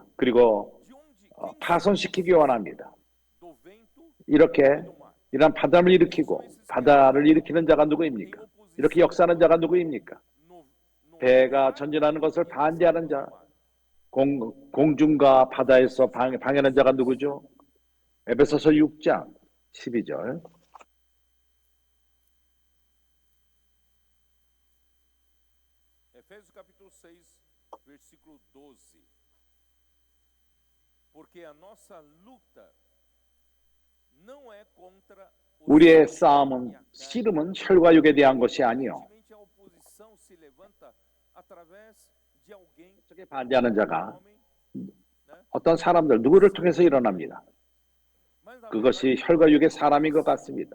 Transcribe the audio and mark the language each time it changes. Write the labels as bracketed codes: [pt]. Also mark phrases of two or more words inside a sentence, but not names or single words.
[ko] 그리고 파손시키기 원합니다. 이런 바람을 일으키고 바다를 일으키는 자가 누구입니까? 이렇게 역사하는 자가 누구입니까? 배가 전진하는 것을 반대하는 자, 공중과 바다에서 방해하는 자가 누구죠? 에베소서 6장 12절. [pt] Efésios capítulo 6, versículo 12. Porque a nossa luta não é contra [ko] 우리의 싸움은 씨름은 혈과 육에 대한 것이 아니요. 저게 반대하는 자가 어떤 사람들 누구를 통해서 일어납니다. 그것이 혈과 육의 사람인 것 같습니다.